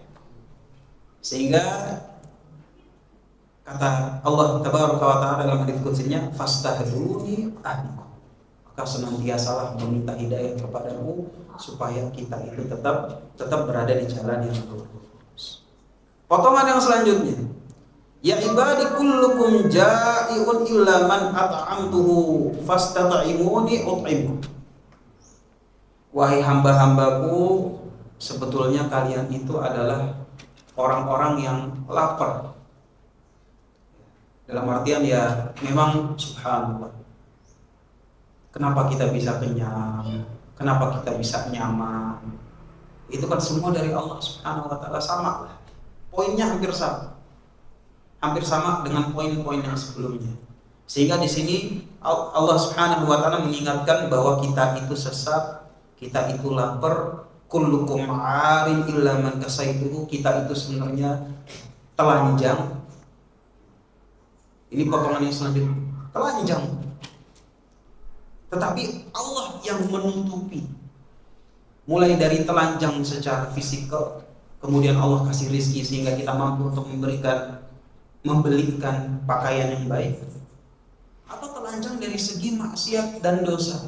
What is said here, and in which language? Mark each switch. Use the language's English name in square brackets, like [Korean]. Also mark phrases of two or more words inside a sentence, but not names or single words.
[Indonesian] Sehingga kata [Arabic] الله تبارك وتعالى [Indonesian] dalam hadits qutsinya, [Arabic] "فاستهدوني أهدكم." [Indonesian] Maka senantiasalah meminta hidayah kepadamu supaya kita itu tetap berada di jalan yang lurus. Potongan yang selanjutnya, [Arabic] يا عبادي كلكم جائع إلا من أطعمته فاستطعموني أطعمكم. [Indonesian] Wahai hamba-hambaku, sebetulnya kalian itu adalah orang-orang yang lapar. Dalam artian ya memang subhanallah. Kenapa kita bisa kenyang? Kenapa kita bisa nyaman? Itu kan semua dari [Arabic] الله سبحانه وتعالى, [Indonesian] sama lah. Poinnya hampir sama. Hampir sama dengan poin-poin yang sebelumnya. Sehingga di sini [Arabic] الله سبحانه وتعالى [Indonesian] mengingatkan bahwa kita itu sesat, kita itu lapar, [Arabic] كلكم عار إلا من كسوته, [Indonesian] kita itu sebenarnya telanjang. Ini potongan yang selanjutnya. Telanjang. Tetapi Allah yang menutupi. Mulai dari telanjang secara fisikal, kemudian Allah kasih rizki sehingga kita mampu untuk membelikan pakaian yang baik, atau telanjang dari segi maksiat dan dosa.